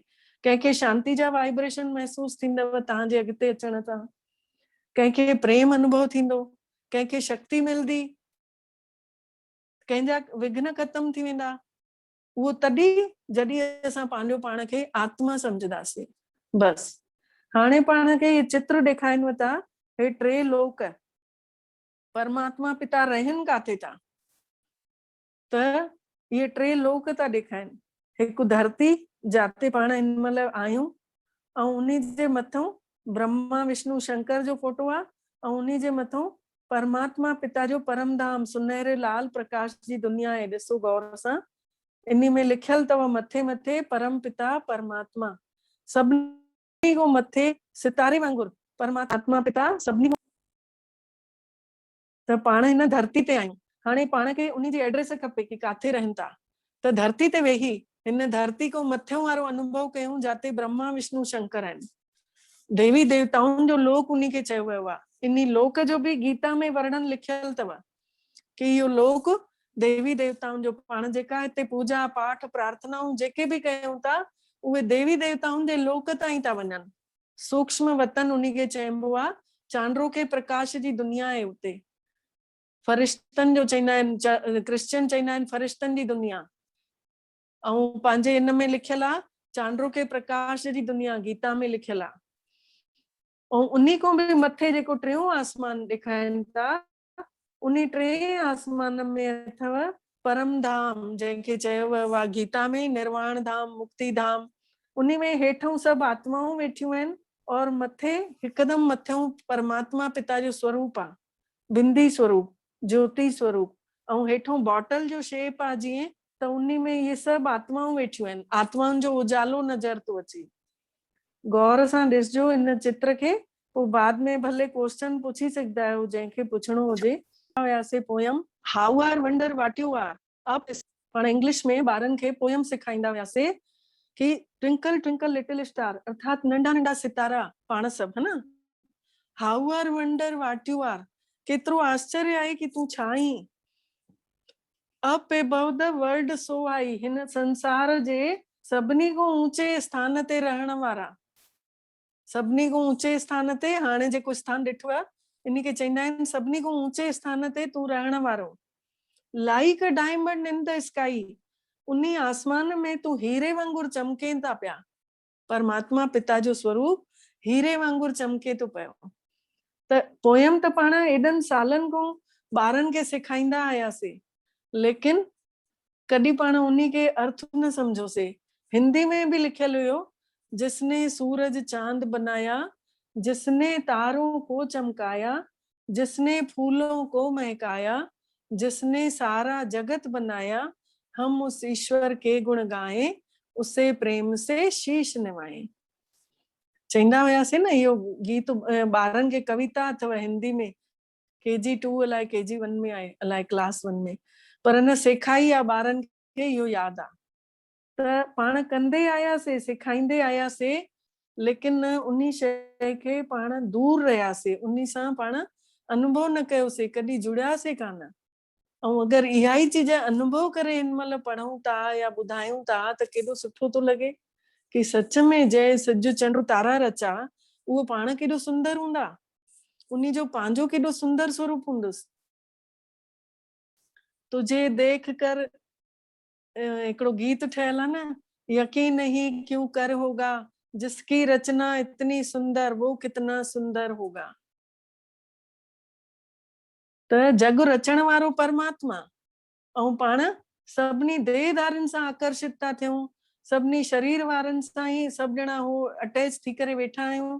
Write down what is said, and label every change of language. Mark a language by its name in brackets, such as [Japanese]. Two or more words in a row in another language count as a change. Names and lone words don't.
[Sindhi] कंहिंखे शांति जा वाइब्रेशन महसूस थींदव तव्हांजे अॻिते अचण सां, कंहिंखे प्रेम अनुभव थींदो, कंहिंखे शक्ति मिलंदी, कंहिंजा विघ्न खत्म थी वेंदा। उहो तॾहिं जॾहिं असां पंहिंजो पाण खे आत्मा सम्झंदासीं। बस हाणे पाण खे ये चित्र ॾेखारिनि था, हे 3 लोक। परमात्मा पिता रहनि काथे था? त ये 3 लोक था ॾेखारिनि। हिकु धरती जाते पाण हिन महिल आहियूं, ऐं उन्ही जे मथां ब्रह्मा विष्णु शंकर जो फोटो आहे, ऐं उन्ही जे मथां परमात्मा पिता जो परम धाम सुनहरे लाल प्रकाश जी दुनिया आहे। ॾिसो गौर सां, इन्ही में लिखियल अथव मथे मथे परम पिता परमात्मा। सभिनी को मथे सितारे वांगुर परमात्मा पिता सभिनी त पाण हिन धरती ते आहियूं। हाणे पाण खे उन जी एड्रेस खपे कि काथे रहनि था, त धरती ते वेही हिन धरती को मथियों वारो अनुभव कयूं जाते ब्रह्मा विष्णु शंकर आहिनि। देवी देवताउनि जो लोक उन्ही खे चयो वियो आहे। इन लोक जो बि गीता में वर्णन लिखियल अथव कि इहो लोक देवी देवताउनि जो, पाण जेका हिते पूजा पाठ प्रार्थनाऊं जेके बि कयूं था उहे देवी देवताउनि जे लोक ताईं था वञनि। सूक्ष्म वतन उन्ही खे चइबो आहे। चांड्रो के प्रकाश जी दुनिया आहे उते। फरिश्तनि जो चईंदा आहिनि, क्रिश्चियन चईंदा आहिनि फरिश्तनि जी दुनिया। ऐं पंहिंजे इन में लिखियल आहे चांड्रो के प्रकाश जी दुनिया, गीता में लिखियल आहे। ऐं उन्ही को बि मथे जेको टियों आसमान ॾेखारनि था, उन्ही टे आसमान में अथव परम धाम, जंहिंखे चयो वियो आहे गीता में निर्वाण धाम, मुक्ति धाम। उन्ही में हेठों सभु आत्माऊं वेठियूं आहिनि और मथे हिकदम मथियों परमात्मा पिता जो स्वरूप आहे, बिंदी स्वरूप, ज्योति स्वरूप। ऐं हेठों बॉटल जो शेप आहे जीअं, त उन्ही में ये सभु आत्माऊं वेठियूं आहिनि। आत्माउनि जो उजालो नज़र थो अचे। गौर सां ॾिसजो इन चित्र खे, पोइ बाद में भले क्वेश्चन पुछी सघंदा आहियो जंहिंखे पुछणो हुजे। [English] वियासीं poem how are wonder what you are. [Sindhi] अब पाण इंग्लिश में ॿारनि खे पोयम सेखारींदा वियासीं कि [English] twinkle twinkle little star, [Sindhi] अर्थात नंढा नंढा सितारा पाण सभु, [Hindi] है न। [English] how are wonder what you are, [Sindhi] केतिरो आश्चर्य आहे कि तूं छा आहीं। [English] up above the world so high, [Sindhi] हिन संसार जे सभिनी को ऊंचे स्थान ते रहण वारा, सभिनी को ऊंचे स्थान ते, हाणे जेको स्थान ॾिठो आहे इन खे चईंदा आहिनि सभिनी को ऊंचे स्थान ते तूं रहण वारो। [English] like a diamond in the sky, [Sindhi] उन्ही आसमान में तूं हीरे वांगुर चमकें था पिया। परमात्मा पिता जो स्वरूप हीरे वांगुर चमके थो पियो। त पोयम त पाण एॾनि सालनि खां ॿारनि खे सेखारींदा आयासीं, लेकिन कॾहिं पाण उन्ही के अर्थ न समझोसीं। हिंदी में भी लिखियल हुयो, [Hindi] जिसने सूरज चांद बनाया, जिसने तारों को चमकाया, जिसने फूलों को महकाया, जिसने सारा जगत बनाया, हम उस ईश्वर के गुण गाएं, उसे प्रेम से शीश निवाएं। [Sindhi] चईंदा हुयासीं न, इहो गीत ॿारनि खे कविता अथव हिंदी में, KG2 अलाए KG1 में आहे, अलाए क्लास 1 में, पर न सेखाई आहे ॿारनि खे, इहो यादि आहे। त पाण कंदे आयासीं, सेखारींदे आयासीं, लेकिन उन्ही शइ खे पाण दूर रहियासीं, उन्ही सां पाण अनुभव न कयोसीं, कॾहिं जुड़ियासीं कान। ऐं अगरि इहा ई चीज अनुभव करे हिन महिल पढ़ूं था या ॿुधायूं था त केॾो सुठो थो लॻे कि सच में जंहिं सिज चंड तारा रचा उहो पाण केॾो सुंदर हूंदा, उन्ही जो पंहिंजो केॾो सुंदर स्वरूप हूंदुसि। [Hindi] तुझे देख कर, [Sindhi] हिकिड़ो गीत ठहियल आहे न, [Hindi] यकीन नहीं क्यों कर होगा, जिसकी रचना इतनी सुंदर वो कितना सुंदर होगा। [Sindhi] त जग रचण वारो परमात्मा, ऐं पाण सभिनी देहधारियुनि सां आकर्षित था थियूं, सभिनी शरीर वारनि सां ई सभु ॼणा हो अटैच थी करे वेठा आहियूं।